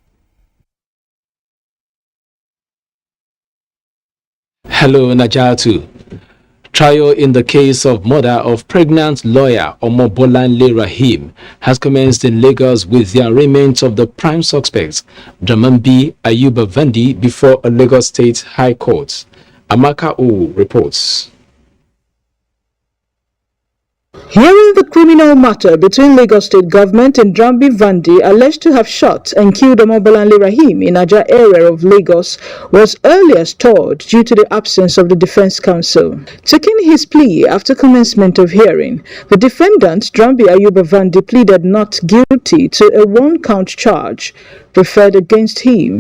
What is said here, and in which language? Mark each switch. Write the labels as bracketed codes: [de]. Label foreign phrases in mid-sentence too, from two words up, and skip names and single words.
[en] Hello, Najatu. Trial in the case of murder of pregnant lawyer Omobolanle Rahim has commenced in Lagos with the arraignment of the prime suspects, Dramambi Ayuba Vandi, before a Lagos State High Court. Amaka O reports. Hearing the criminal matter between Lagos State Government and Drambi Vandi, alleged to have shot and killed Omobolanle Rahim in Niger area of Lagos, was earlier stalled due to the absence of the Defense Counsel. Taking his plea after commencement of hearing, the defendant, Drambi Ayuba Vandi, pleaded not guilty to a one-count charge preferred against him.